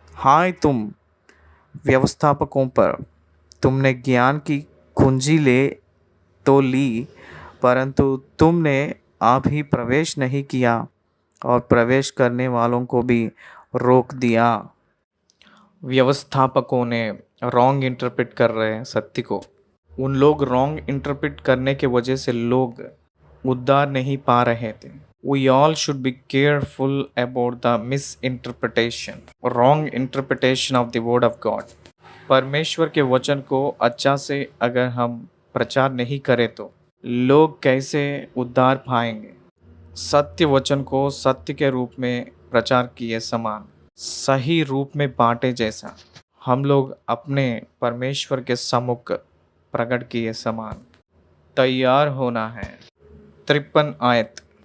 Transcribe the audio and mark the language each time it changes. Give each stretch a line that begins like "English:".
Hindi: हाय तुम व्यवस्थापकों पर, तुमने ज्ञान की कुंजी ले तो ली, परंतु तुमने आप ही प्रवेश नहीं किया और प्रवेश करने वालों को भी रोक दिया। व्यवस्थापकों ने रॉन्ग इंटरप्रेट कर रहे हैं सत्य को। उन लोग रॉन्ग इंटरप्रेट करने के वजह से लोग उद्धार नहीं पा रहे थे।
English: We all should be careful about the misinterpretation, wrong interpretation of the word of God.
Hindi: परमेश्वर के वचन को अच्छा से अगर हम प्रचार नहीं करें तो लोग कैसे उद्धार पाएंगे। सत्य वचन को सत्य के रूप में प्रचार किए समान, सही रूप में बांटे जैसा हम लोग अपने परमेश्वर के सम्मुख प्रकट किए समान तैयार होना है। 53 आयत।